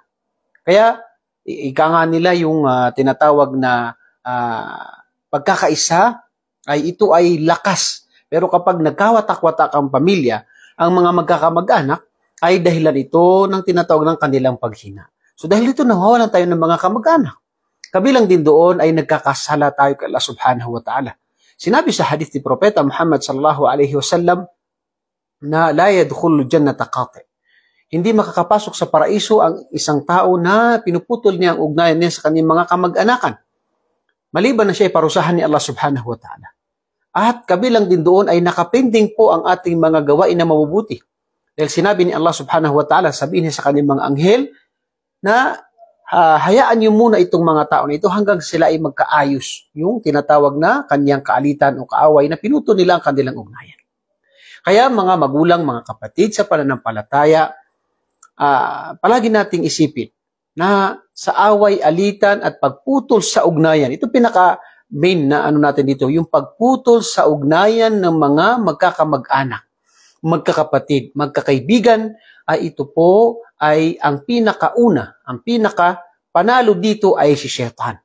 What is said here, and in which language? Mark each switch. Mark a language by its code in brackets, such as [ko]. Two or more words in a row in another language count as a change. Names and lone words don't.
[tl] Kaya ika nga nila yung tinatawag na pagkakaisa ay ito ay lakas. Pero kapag nagkawatak-watak ang pamilya, ang mga magkakamag-anak, ay dahilan ito ng tinatawag ng kanilang paghina. So dahil dito nawawalan tayo ng mga kamag-anak. Kabilang din doon ay nagkakasala tayo kay Allah [ar] سبحانه وتعالى. [tl] Sinabi sa hadith ni Propeta Muhammad [ar] صلى الله عليه وسلم [tl] na [ar] لا يدخل الجنة قاطع. [tl] Hindi makakapasok sa paraiso ang isang tao na pinuputol niya ang ugnayan niya sa kanyang mga kamag-anakan. Maliban na siya ay parusahan ni Allah [ar] سبحانه وتعالى. [tl] At kabilang din doon ay nakapending po ang ating mga gawain na mabubuti. Dahil sinabi ni Allah [ar] سبحانه وتعالى, [tl] sabihin niya sa kanyang mga anghel na hayaan niyo muna itong mga tao na ito hanggang sila ay magkaayos. Yung tinatawag na kanyang kaalitan o kaaway na pinuto nila ang kanilang ugnayan. Kaya mga magulang, mga kapatid sa pananampalataya, palagi nating isipin na sa away, alitan at pagputol sa ugnayan, ito pinaka-main na natin dito, yung pagputol sa ugnayan ng mga magkakamag-anak, magkakapatid, magkakaibigan, ay ito po ay ang pinakauna, ang pinaka-panalo dito ay si Shaitan.